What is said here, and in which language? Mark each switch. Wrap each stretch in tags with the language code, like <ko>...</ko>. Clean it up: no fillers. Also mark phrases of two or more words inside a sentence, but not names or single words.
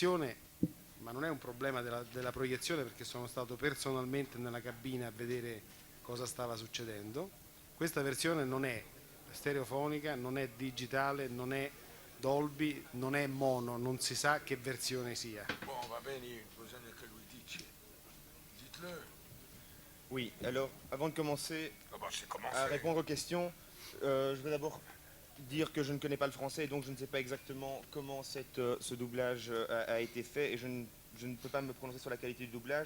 <it>Questa versione ma non è un problema della proiezione, perché sono stato personalmente nella cabina a vedere cosa stava succedendo. Questa versione non è stereofonica, non è digitale, non è Dolby, non è mono, non si sa che versione sia. Bon, va bene, bisogna che lui dice.</it> <fr>Dites-le. Oui, alors avant de commencer Ah bah, c'est commencé. à répondre aux questions, je vais d'abord dire que je ne connais pas le français et donc je ne sais pas exactement comment ce doublage a été fait et je ne peux pas me prononcer sur la qualité du doublage.</fr>